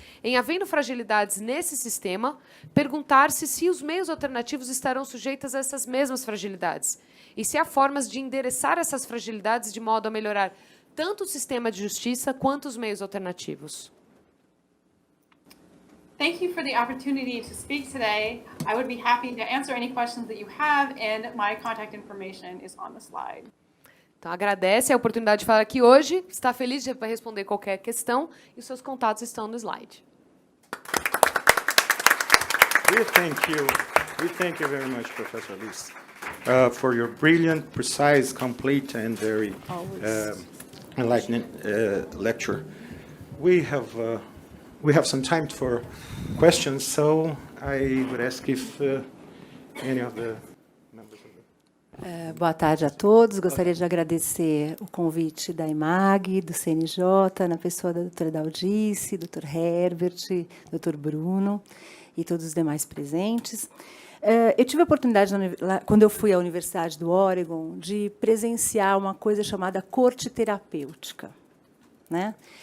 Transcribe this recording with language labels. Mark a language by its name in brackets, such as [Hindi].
[Portuguese] Em havendo fragilidades nesse sistema, perguntar-se se os meios alternativos estarão sujeitos a essas mesmas fragilidades e se há formas de endereçar essas fragilidades de modo a melhorar tanto o sistema de justiça quanto os meios alternativos. [English] Thank you for the opportunity to speak today. I would be happy to answer any questions that you have, and my contact information is on the slide. [Portuguese] Então, agradece a oportunidade de falar aqui hoje, está feliz de responder qualquer questão, e os seus contatos estão no slide. [English] We thank you very much, Professor Liz, for your brilliant, precise, complete, and very enlightening lecture. We have some time for questions, so I would ask if any of the members of the... [Portuguese] Boa tarde a todos. Gostaria de agradecer o convite da EMAG, do CNJ, na pessoa da doutora Daldice, doutor Herbert, doutor Bruno e todos os demais presentes. Eu tive a oportunidade, quando eu fui à Universidade do Oregon, de presenciar uma coisa chamada corte terapêutica, né?